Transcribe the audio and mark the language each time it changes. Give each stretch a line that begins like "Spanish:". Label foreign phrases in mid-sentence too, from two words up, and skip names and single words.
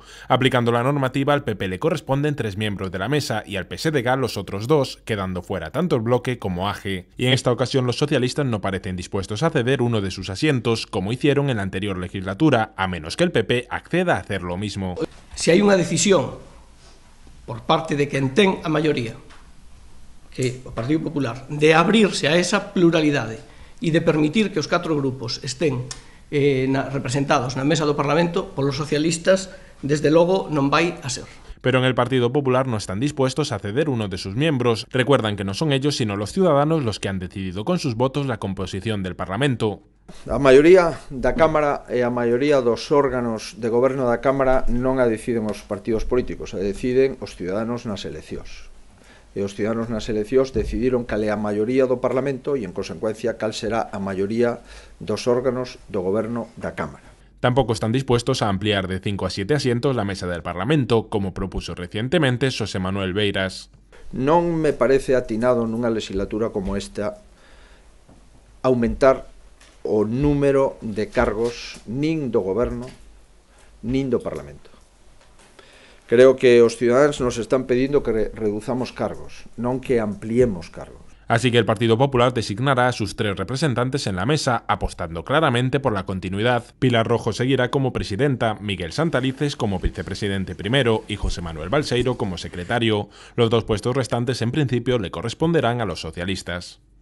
Spanish: Aplicando la normativa, al PP le corresponden 3 miembros de la mesa y al PSDG los otros 2, quedando fuera tanto el Bloque como AGE. Y en esta ocasión los socialistas no parecen dispuestos a ceder uno de sus asientos, como hicieron en la anterior legislatura, a menos que el PP acceda a hacer lo mismo.
Galician: Si hai unha decisión por parte de quen ten a maioría, que o Partido Popular, de abrirse a esa pluralidade e de permitir que os 4 grupos estén representados na mesa do Parlamento, polos socialistas, desde logo non vai a ser.
Spanish: Pero en el Partido Popular no están dispuestos a ceder uno de sus miembros. Recuerdan que no son ellos sino los ciudadanos los que han decidido con sus votos la composición del Parlamento.
Galician: A maioría da Cámara e a maioría dos órganos de goberno da Cámara non a deciden os partidos políticos, a deciden os ciudadanos nas eleccións. E os ciudadanos nas eleccións decidiron cal é a maioría do Parlamento e, en consecuencia, cal será a maioría dos órganos do goberno da Cámara.
Spanish: Tampoco están dispuestos a ampliar de 5 a 7 asientos la mesa del Parlamento, como propuso recientemente Xosé Manuel Beiras.
Galician: Non me parece atinado nunha legislatura como esta aumentar o número de cargos nin do goberno nin do Parlamento. Creo que os ciudadanos nos están pedindo que reduzamos cargos, non que ampliemos cargos.
Spanish: Así que el Partido Popular designará a sus 3 representantes en la mesa, apostando claramente por la continuidad. Pilar Rojo seguirá como presidenta, Miguel Santalices como vicepresidente primero y José Manuel Balseiro como secretario. Los 2 puestos restantes en principio le corresponderán a los socialistas.